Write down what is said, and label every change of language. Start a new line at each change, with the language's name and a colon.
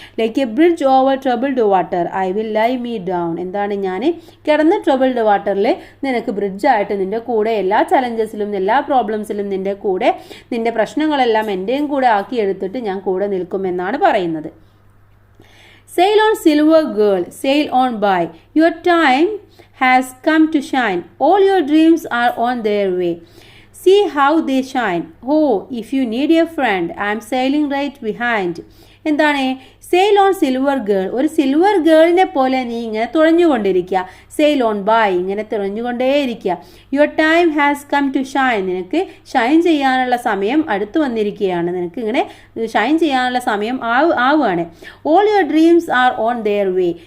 English: like a bridge over troubled water, I will lie me down,
Malayalam: എന്താണ്, ഞാൻ കിടന്ന് troubled വാട്ടറിൽ നിനക്ക് ബ്രിഡ്ജായിട്ട് നിന്റെ കൂടെ എല്ലാ ചലഞ്ചസിലും എല്ലാ പ്രോബ്ലംസിലും നിന്റെ കൂടെ, നിന്റെ പ്രശ്നങ്ങളെല്ലാം എൻ്റെയും കൂടെ ആക്കിയെടുത്തിട്ട് ഞാൻ കൂടെ നിൽക്കുമെന്നാണ് പറയുന്നത്.
English: Sail on silver girl, sail on by, your time has come to shine. All your dreams are on their way. See how they shine. Oh, if you need a friend, I'm sailing right behind.
Malayalam: എന്താണ്?
English: Sail on silver girl.
Malayalam: ഒരു silver ഗേളിനെ പോലെ നീ ഇങ്ങനെ തുഴഞ്ഞുകൊണ്ടിരിക്കുക.
English: sail on by,
Malayalam: ഇങ്ങനെ തുഴഞ്ഞുകൊണ്ടേയിരിക്കുക.
English: Your time has come to shine.
Malayalam: നിനക്ക് ഷൈൻ ചെയ്യാനുള്ള സമയം അടുത്ത് വന്നിരിക്കുകയാണ്. നിനക്ക് ഇങ്ങനെ ഷൈൻ ചെയ്യാനുള്ള സമയം ആവുകയാണ്.
English: All your dreams are on their way.